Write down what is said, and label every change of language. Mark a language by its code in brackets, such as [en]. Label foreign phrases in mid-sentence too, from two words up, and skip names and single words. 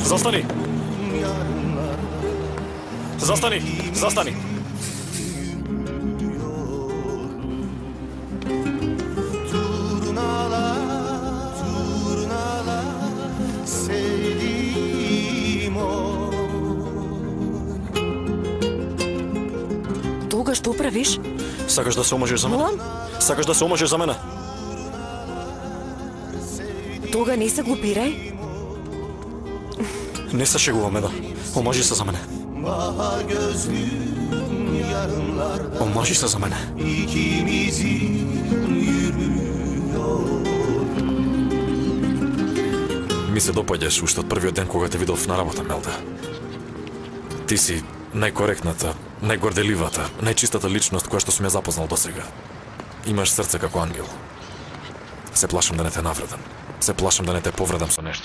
[mk] Застани! Застани! Застани! [tr] Turnalar sevdiğim o. [mk] Толга, што правиш? Сакаш да се омажиш за мене? Молам? Сакаш да се омажиш за мене? Толга, не се глупирај. Не се шегуваме, да. Омажи се за мене. [tr] Bahar gözlüm yarınlarda [mk] Омажи се за мене. [tr] ikimizin yürüyor. [mk] Ми се допаѓаш уште од првиот ден кога те видов на работа, Мелда. Ти си најкоректната, најгорделивата, најчистата личност која што сум ја запознал досега. Имаш срце како ангел. Се плашам да не те навредам. Се плашам да не те повредам со нешто.